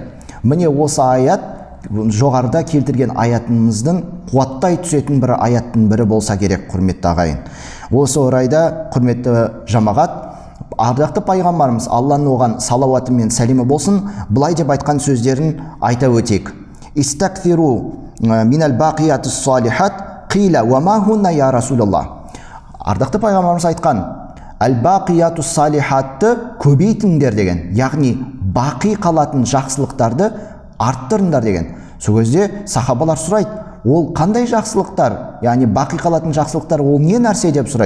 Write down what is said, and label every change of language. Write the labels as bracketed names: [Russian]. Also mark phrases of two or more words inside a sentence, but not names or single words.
[Kazakh] Міне осы аят жоғарыда келтірген аятымыздың қуаттай түсетін бір аяттың бірі болса керек, құрметті ағайын. Осы орайда, құрметті жамағат, ардақты пайғамбарымыз, Алланың оған салауаты мен сәлемі болсын, былай деп айтқан сөздерін айта өтейік. [Arabic] استكثروا من الباقيات الصالحات قيل وما هن يا رسول الله. [Kazakh] Ардақты пайғамбарымыз айтқан: [Arabic] الباقيات الصالحات [Kazakh] көбейтіңдер деген, яғни бақи қалатын жақсылықтарды арттырыңдар деген. Сол кезде сахабалар сұрайды: ол қандай жақсылықтар, яғни бақи қалатын жақсылықтар ол не нәрсе деп сұрайды.